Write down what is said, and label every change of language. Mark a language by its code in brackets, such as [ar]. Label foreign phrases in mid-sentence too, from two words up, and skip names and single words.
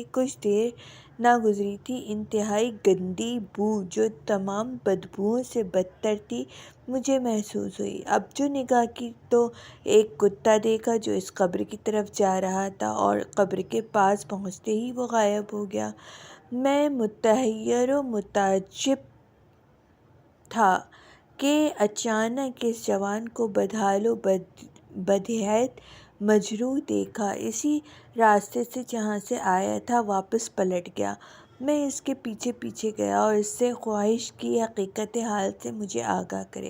[ur] کچھ دیر نہ گزری تھی، انتہائی گندی بو جو تمام بدبوؤں سے بدتر تھی مجھے محسوس ہوئی۔ اب جو نگاہ کی تو ایک کتا دیکھا جو اس قبر کی طرف جا رہا تھا اور قبر کے پاس پہنچتے ہی وہ غائب ہو گیا۔ میں متحیر و متعجب تھا کہ اچانک اس جوان کو بدحال و بدہیئت مجروح دیکھا، اسی راستے سے جہاں سے آیا تھا واپس پلٹ گیا۔ میں اس کے پیچھے پیچھے گیا اور اس سے خواہش کی حقیقت حال سے مجھے آگاہ کرے۔